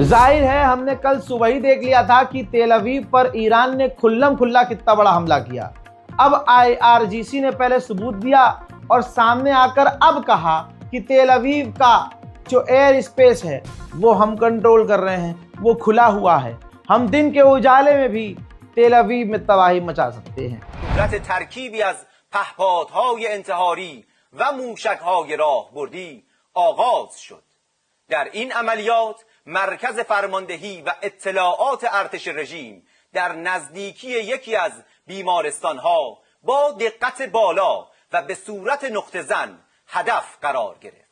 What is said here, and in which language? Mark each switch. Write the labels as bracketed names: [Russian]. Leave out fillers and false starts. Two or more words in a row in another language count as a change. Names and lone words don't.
[Hindi] जाहिर है हमने कल सुबह ही देख लिया था कि तेल अवीव पर ईरान ने खुल्लम खुल्ला कितना बड़ा हमला किया। अब IRGC ने पहले सबूत दिया और सामने आकर अब कहा कि तेल अवीव का जो [English] air space [Hindi] है वो हम कंट्रोल कर रहे हैं, वो खुला हुआ है, हम दिन के उजाले में भी तेल अवीव में तबाही मचा सकते हैं। [Persian] قدرت ترکیبی از پهپادهای انتحاری و موشک‌های راهبردی آغاز شد. در این عملیات مرکز فرماندهی و اطلاعات ارتش رژیم در نزدیکی یکی از بیمارستان‌ها با دقت بالا و به صورت نقطه زن هدف قرار گرفت.